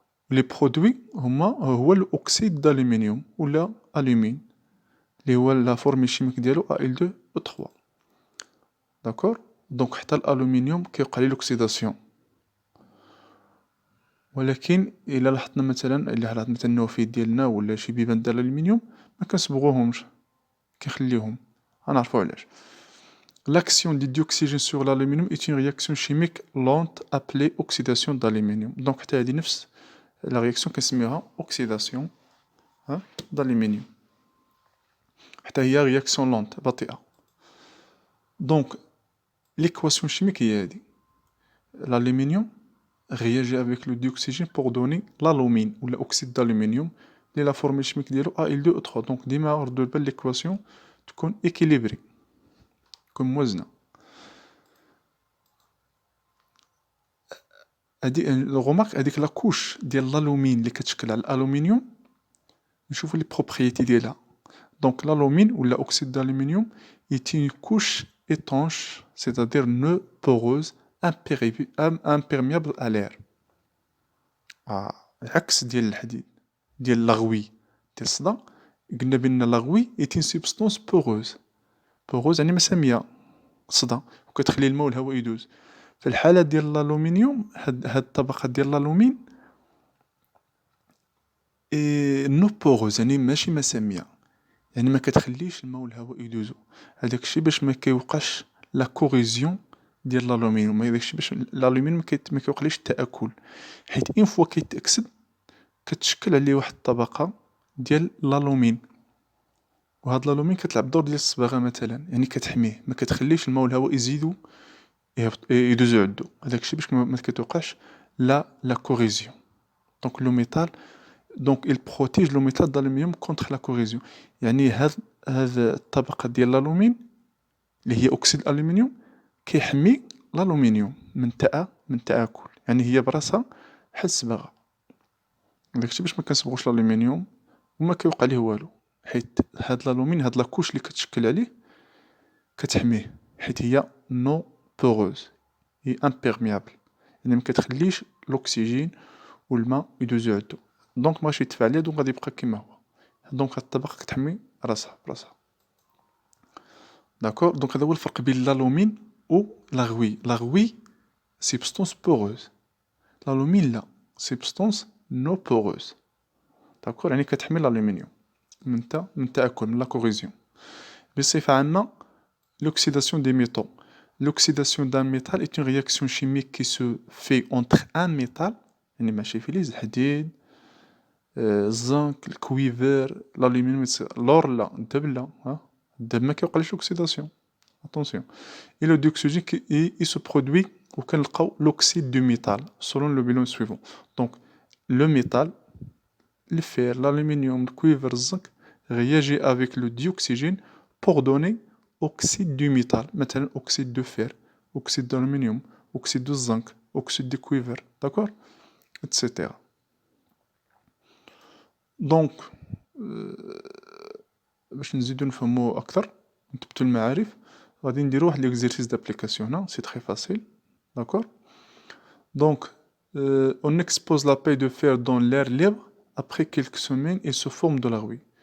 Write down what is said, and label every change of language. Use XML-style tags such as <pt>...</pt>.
<ar>لي برودوي هو الاكسيد دالومنيوم ولا الومين اللي هو لا فورمول شيميك ديالو Al2O3 داكور دونك حتى الالومنيوم كيوقع ليه لوكسيداسيون ولكن الا لاحظنا مثلا النوافذ ديالنا ولا شي بيبان ديال الالومنيوم ما كنصبغوهمش كنخليوهم غنعرفو علاش.</ar> <fr>L'action du dioxygène sur l'aluminium est une réaction chimique lente appelée oxydation d'aluminium. Donc حتى هذه نفس la réaction كنسميوها oxydation d'aluminium.</fr> <ar>حتى هي réaction lente بطيئة.</ar> <fr>Donc l'équation chimique هي هذه. L'aluminium réagit avec le dioxygène pour donner l'alumine ou l'oxyde d'aluminium اللي la formule chimique ديالو Al2O3.</fr> <ar>Donc ديما ردوا بالك l'équation تكون équilibrée تكون موازنة. هادي الغومارك هاديك لاكوش ديال l'alumine اللي كتشكل على الالومنيوم نشوفوا لي بروبريتي ديالها.</ar> <fr>Donc l'alumine ou l'oxyde d'aluminium est une couche étanche, c'est-à-dire non poreuse, imperméable à l'air.</fr> <ar>العكس ديال الحديد ديال لاغوي ديال الصدى قلنا بان لاغوي</ar> <fr>est une substance poreuse.</fr> <ar>poreuse يعني مسامية صدى وكتخلي الماء والهواء يدوز. في الحالة ديال الالومنيوم هاد الطبقة ديال الالومين نو بوغوز يعني ماشي مسامية يعني ما كتخليش الماء والهواء يدوزو. هذاك الشيء باش ما كيوقعش لا كوريزيون ديال الالومنيوم. هذاك الشيء باش الالومنيوم ما كيوقعليش التآكل حيت اون فوا كيتأكسد كتشكل عليه واحد الطبقة ديال الالومين وهاد الالومين كتلعب دور ديال الصباغة مثلا يعني كتحميه ما كتخليش الماء والهواء يزيدو يدوزو عندو. هذاك الشيء باش ما كتوقعش لا كوريزيون.</ar> <fr>دونك لو ميتال donc il protège le métal d'aluminium contre la corrosion.</fr> <ar>يعني هاد الطبقة ديال الالومين اللي هي اكسيد الالومنيوم كيحمي الالومنيوم من تآكل يعني هي براسها بحال الصباغة. داكشي باش ما كنصبغوش الالومنيوم وما كيوقع ليه والو حيت هاد الالومين هاد لاكوش اللي كتشكل عليه كتحميه حيت هي نو بوروز هي امبيرميابل يعني ما كتخليش الاكسجين والماء يدوزو عندو. دونك ماغاديش يدفع عليه دونك غادي يبقى كيما هو. دونك هاد الطبقة كتحمي راسها براسها. داكور دونك هذا هو الفرق بين الالومين و لاغوي. لاغوي سبستونس بوروز الالومين لا سبستونس نو بوروز. داكور يعني كتحمي الالومنيوم من التآكل من لا كوريزيون.</ar> <fr>بصفة عامة l'oxydation des métaux. L'oxydation d'un métal est une réaction chimique qui se fait entre un métal</fr> <ar>يعني ماشي فلز الحديد الزنك الكويفر الالومنيوم لور لا الذهب لا الذهب ما كيوقعليش</ar> <fr>اوكسيداسيون اتونسيون et le dioxygène il se produit وكنلقاو l'oxyde du métal selon le bilan suivant. Donc le métal le fer l'aluminium le cuivre الزنك réagit avec le dioxygène pour donner oxyde du métal مثلا oxyde de fer oxyde d'aluminium oxyde de zinc oxyde de cuivre d'accord etc.</fr> <ar>دونك باش نزيدو نفهمو اكثر نثبتو المعارف غادي نديرو واحد ليكزيرسيس دابليكاسيون هنا سي تري فاسيل داكور.</ar> <fr>دونك on expose la paille de fer dans l'air libre après quelques semaines et se forme de la rouille.</fr>